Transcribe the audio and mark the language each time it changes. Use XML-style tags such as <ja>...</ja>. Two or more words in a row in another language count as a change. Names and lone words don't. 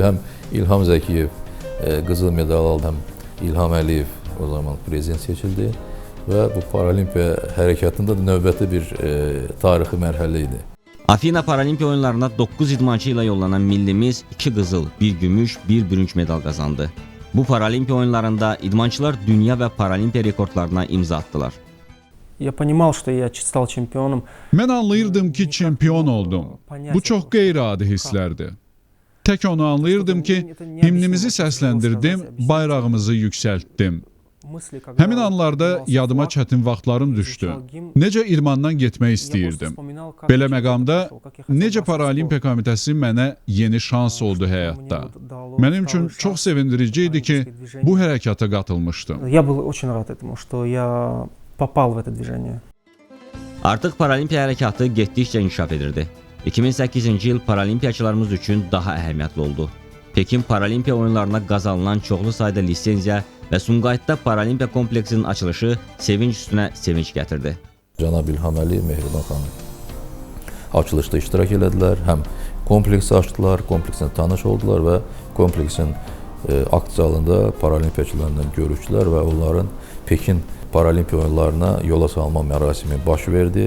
<az>Həm İlham Zəkiyev qızıl medal aldı, həm İlham Əliyev o zaman prezident seçildi və bu Paralimpiya hərəkatında da növbəti bir tarixi mərhələ idi. Afina Paralimpiya oyunlarına 9 idmançı ilə yollanan millimiz 2 qızıl, 1 gümüş, 1 bürünc medal qazandı. Bu Paralimpiya oyunlarında idmançılar dünya və Paralimpiya rekordlarına imza attılar.</az> <ru>Я понимал, что я стал чемпионом.</ru> <az>Mən anlayırdım ki, çempion oldum. Bu çox qeyri-adi hisslərdir. Tək onu anlayırdım ki, himnimizi səsləndirdim, bayrağımızı yüksəltdim. Həmin anlarda yadıma çətin vaxtlarım düşdü. Necə idmandan getmək istəyirdim. Belə məqamda necə Paralimpiya Komitəsi mənə yeni şans oldu həyatda. Mənim üçün çox sevindirici idi ki, bu hərəkata qatılmışdım.</az> <ru>Я был очень рад этому, что я попал в это движение.</ru> <az>Artıq Paralimpiya hərəkatı getdikcə inkişaf edirdi. 2008-ci il paralimpiyaçılarımız üçün daha əhəmiyyətli oldu. Pekin Paralimpiya oyunlarına qazanılan çoxlu sayda lisenziya və Sumqayıtda Paralimpiya kompleksinin açılışı sevinç üstünə sevinç gətirdi. Cənab İlham Əliyev, Mehriban xanım açılışda iştirak elədilər, həm kompleksi açdılar, kompleksinə tanış oldular və kompleksin akt zalında paralimpiyaçılarla görüşdülər və onların Pekin Paralimpiya oyunlarına yola salma mərasimi baş verdi.</az>